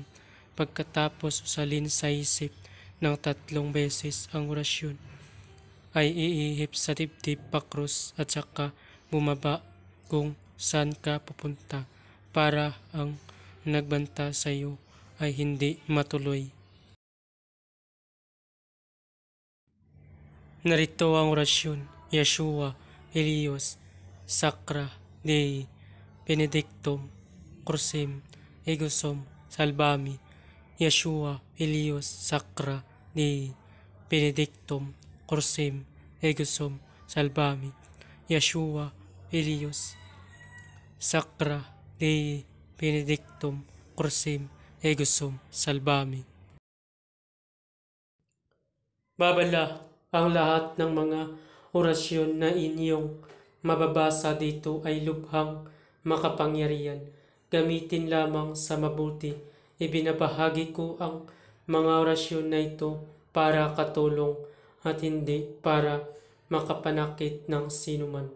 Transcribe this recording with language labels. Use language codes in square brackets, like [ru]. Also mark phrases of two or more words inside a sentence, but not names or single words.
[tl] Pagkatapos usalin sa isip ng 3 beses ang orasyon, ay iihip sa dibdib pakros at saka bumaba kung saan ka pupunta para ang nagbanta sa iyo ay hindi matuloy. Narito ang orasyon. [la] Yeshua, Elios, Sacra Dei, Benedictum, Crucem, Egosum, Salvami. Yeshua, Elios, Sacra Dei, Benedictum, Crucem, Egosum, Salvami. Yeshua, Elios, Sacra Dei, Benedictum, Crucem, Egosum, Salvami. [tl] Babala ang lahat ng mga orasyon na inyong mababasa dito ay lubhang makapangyarihan. Gamitin lamang sa mabuti. Ibinabahagi ko ang mga orasyon na ito para katulong at hindi para makapanakit ng sinuman.